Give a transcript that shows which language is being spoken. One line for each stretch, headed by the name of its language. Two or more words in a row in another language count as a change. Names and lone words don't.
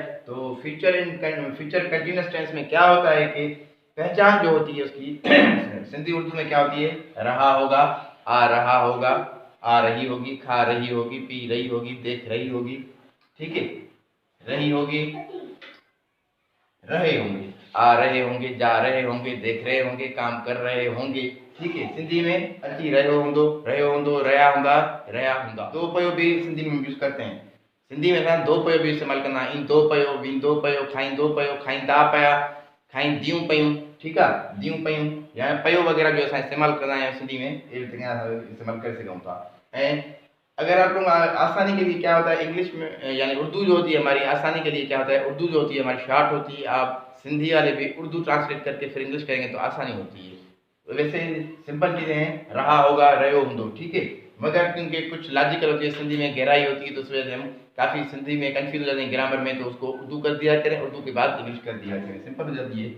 Urdu: تو
English: future continuous tense
Urdu: میں کیا ہوتا ہے کہ پہچان جو ہوتی ہے اس کی سندھی اردو میں کیا ہوتی ہے، رہا ہوگا، آ رہا ہوگا، آ رہی ہوگی، کھا رہی ہوگی، پی رہی ہوگی، دیکھ رہی ہوگی، ٹھیک ہے، رہی ہوگی، رہے ہوں گے، آ رہے ہوں گے، جا رہے ہوں گے، دیکھ رہے ہوں گے، کام کر رہے ہوں گے، ٹھیک ہے.
Sindhi: सिंधी में अची रहो होंदो, रहा होंदा, रहा होंदा।
Urdu: دو پیو بھی سندھی میں یوز کرتے ہیں.
Sindhi: सिंधी में असां दो पयो भी इस्तेमाल कंदा आहियूं। ईंदो पयो, वेंदो पयो, खाईंदो पयो, खाईंदा पिया, खाईंदियूं पयूं, ठीकु आहे, दियूं पयूं या पयो वग़ैरह जो असां इस्तेमाल कंदा आहियूं सिंधी में, अहिड़ी तरह इस्तेमाल करे सघूं था।
Urdu: ایں اگر آپ لوگ آسانی کے لیے کیا ہوتا ہے انگلش میں، یعنی اردو جو ہوتی ہے ہماری آسانی کے لیے کیا ہوتا ہے، اردو جو ہوتی ہے ہماری شارٹ ہوتی ہے. آپ سندھی والے بھی اردو ٹرانسلیٹ کر کے پھر انگلش کریں گے تو آسانی ہوتی ہے. تو ویسے سمپل چیزیں ہیں، رہا ہوگا,
Sindhi: रहो होंदो,
Urdu: ٹھیک ہے. مگر کیونکہ کچھ لاجیکل ہوتی ہے، سندھی میں گہرائی ہوتی ہے، تو اس وجہ سے ہم کافی سندھی میں کنفیوز ہو جاتے ہیں گرامر میں، تو اس کو اردو کر دیا کریں، اردو کے بعد انگلش کر دیا کریں، سمپل ہو جاتی ہے.